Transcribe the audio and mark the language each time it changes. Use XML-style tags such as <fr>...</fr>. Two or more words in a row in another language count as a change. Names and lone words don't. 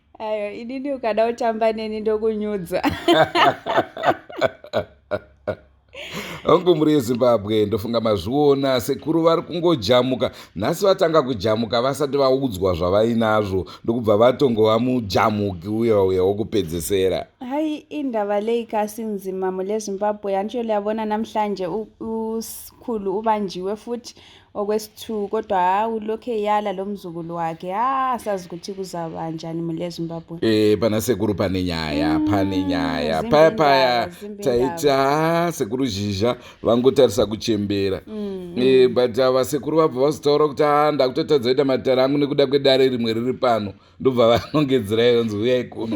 <sn>Ayo, inini ukada kutamba neni ndokunyudza. Hongu muri yeZimbabwe ndofunga mazviona sekuru vari kungojamuka. Nhasi vatanga kujamuka vasati vaudzwa zvavainazvo ndokubva vatongova mujamuki uya wokupedzesera.</sn> <nd>Hai, indaba leyi kasi nzima muleZimbabwe. Antsho liyabona namhlanje usikhulu ubanjiwe futhi okwesithu, kodwa ulokhu eyala lo mzukulu wakhe. Asazi ukuthi kuzaba njani muleZimbabwe.</nd> <sn>Pana sekuru pane nyaya paya taita sekuru zhizha vangotarisa kuchembera. But vasekuru vabva vazotaura kuti ndakutotadza kuita matara angu nekuda kwedare rimwe riri pano, ndobva vanongedzera yonzi uyai kuno.</sn>